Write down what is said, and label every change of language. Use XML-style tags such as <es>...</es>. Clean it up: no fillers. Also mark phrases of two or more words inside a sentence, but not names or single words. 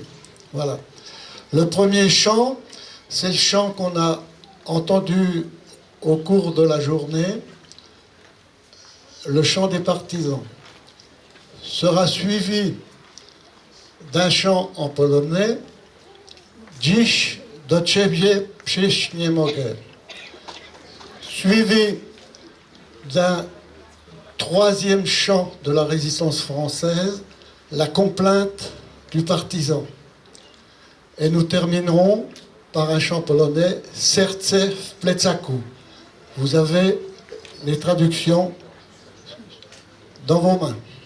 <fr>Voilà. Le premier chant, c'est le chant qu'on a entendu au cours de la journée, le chant des partisans. Sera suivi d'un chant en polonais, Dziś do ciebie przyjść nie mogę, suivi d'un 3e chant de la résistance française, la complainte du partisan. Et nous terminerons par un chant polonais, Serce w plecaku. Vous avez les traductions dans vos mains.</fr>